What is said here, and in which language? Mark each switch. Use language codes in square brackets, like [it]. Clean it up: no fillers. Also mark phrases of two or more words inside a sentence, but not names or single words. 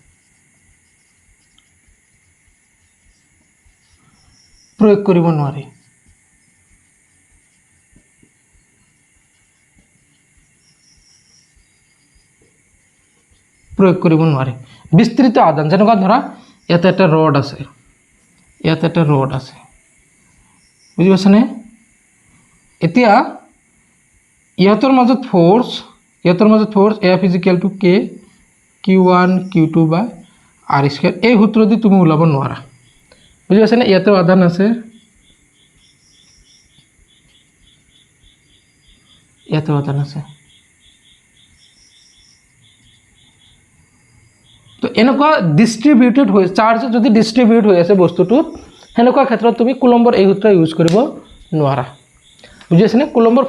[as] প্ৰয়োগ কৰিব নোৱাৰি প্ৰয়োগ কৰিব নোৱাৰি বিস্তৃত আধান যেনেকুৱা ধৰা ইয়াতে এটা ৰড আছে ইয়াতে এটা ৰড আছে বুজি পাইছানে এতিয়া ইহঁতৰ মাজত [en] force F equal to K Q1 Q2 by R square [as] এই সূত্র দি তুমি ওলাব নোৱাৰা বুজি পাইছানে ইয়াতে আধান আছে ইয়াতে আধান আছে তো এনেকুৱা ডিস্ট্ৰিবিউটেড হৈ চাৰ্জ যদি ডিস্ট্ৰিবিউট হৈ আছে বস্তুটো হেনেকুৱা ক্ষেত্ৰত তুমি কুলম্বৰ এই সূত্ৰ ইউজ কৰিব নোৱাৰা বুজি পাইছানে কুলম্বৰ